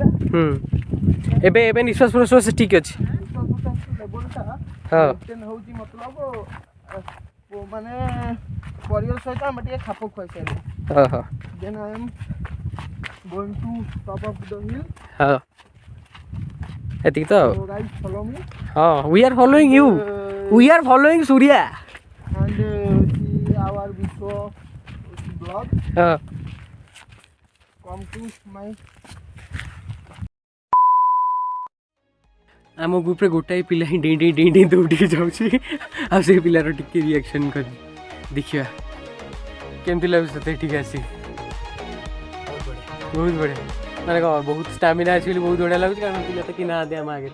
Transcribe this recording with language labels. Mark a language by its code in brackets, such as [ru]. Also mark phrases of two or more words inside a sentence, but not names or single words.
[or] ଏବେ ଏବେ ନିଶ୍ୱାସ ପ୍ରଶ୍ୱାସ ଠିକ୍ ଅଛି? ଲେବଲଟା ହଁ ମେଣ୍ଟେନ୍ ହେଉଛି ମତଲବ ମାନେ ପରିବେଶ ସହିତ ଆମେ ଟିକେ ଖାପ ଖୁଆଇ ସାରିଲୁ। ହଁ [en] then I am going to top of the hill. [or] ହଁ ଏତିକି ତ ଆଉ। [en] So guys follow me. ହଁ we are following you. We are following Surya. And see our vlog. [or] ହଁ [en] Come to my [or] ଆମ ଗ୍ରୁପ୍ରେ ଗୋଟାଏ ପିଲା ହିଁ ଡେଇଁ ଡେଇଁ ଡେଇଁ ଡେଇଁ ଦୌଡ଼ିକି ଯାଉଛି ଆଉ ସେ ପିଲାର ଟିକେ ରିଆକ୍ସନ୍ କରି ଦେଖିବା କେମିତି ଲାଗୁଛି ତତେ ଏଠିକି ଆସି। ବହୁତ ବଢ଼ିଆ ମାନେ କ'ଣ ବହୁତ ଷ୍ଟାମିନା ଅଛି ବୋଲି ବହୁତ ବଢ଼ିଆ ଲାଗୁଛି କାରଣ ପିଲା ତ କି ନାହାନ୍ତି ଆମ ଆଗରେ